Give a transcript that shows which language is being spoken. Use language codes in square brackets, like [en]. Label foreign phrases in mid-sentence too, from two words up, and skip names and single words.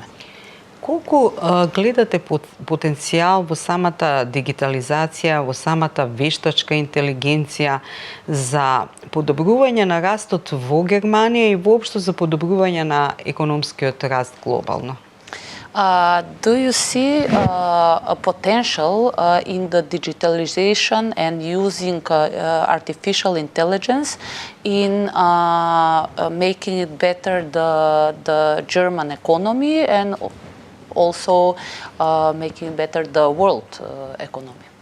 [mk] Колку гледате потенцијал во самата дигитализација, во самата вештачка интелигенција за подобрување на растот во Германија и воопшто за подобрување на економскиот раст глобално? [en] Do you see a potential in the digitalization and using artificial intelligence in making it better the German economy and also making better the world economy?